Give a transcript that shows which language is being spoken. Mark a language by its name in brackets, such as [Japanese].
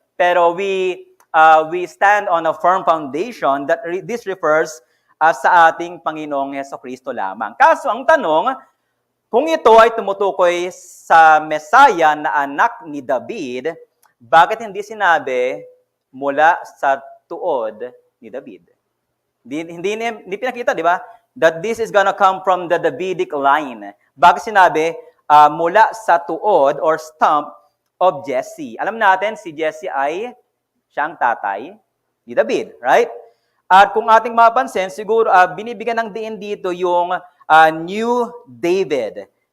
[English] Pero we stand on a firm foundation that this refers [Filipino] sa ating Panginoong Hesukristo lamang. Kaso ang tanong, kung ito ay tumutukoy sa Mesaya na anak ni David, bakit hindi sinabi mula sa tuod ni David? Hindi pinakita, di ba? [English] That this is gonna come from the Davidic line. [Filipino] Bakit sinabi mula sa tuod [English] or stump of Jesse? [Filipino] Alam natin, si Jesse ay siyang tatay ni David, right? At kung ating mapansin, siguro binibigyan ng diin dito yung new David.